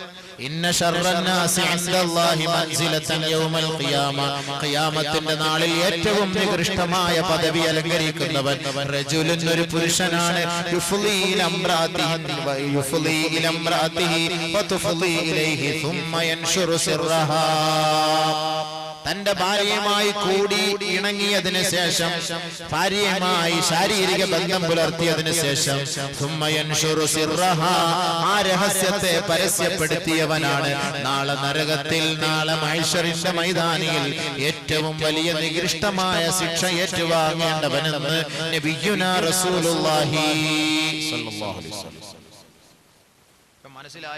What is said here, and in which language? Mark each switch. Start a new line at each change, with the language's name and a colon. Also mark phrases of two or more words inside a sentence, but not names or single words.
Arabic: إن شر الناس عند الله منزلة يوم القيامة,
Malayalam: ഖിയാമത്തിന്റെ നാളിൽ ഏറ്റവും നികൃഷ്ടമായ പദവി അലങ്കരിക്കുന്നവൻ റജുലുൻ, ഒരു പുരുഷനാണ്.
Arabic: يفضي إلى امرأته وتفضي إليه ثم ينشر سرها.
Malayalam: തന്റെ ഭാര്യയുമായി കൂടി ഇണങ്ങിയതിനു ശേഷം, ഭാര്യയുമായി ശാരീരിക ബന്ധം പുലർത്തിയതിനു ശേഷം,
Arabic: ثم ينشر سرها,
Malayalam: ആ രഹസ്യത്തെ പരസ്യപ്പെടുത്തിയവനാണ് നാളെ നരകത്തിൽ, നാളെ മഹ്ശറിന്റെ മൈതാനിയിൽ ഏറ്റവും വലിയ നികൃഷ്ടമായ ശിക്ഷ ഏറ്റുവാങ്ങേണ്ടവനെന്ന്
Arabic: نبينا رسول الله صلى الله عليه وسلم.
Malayalam: മനസ്സിലായോ?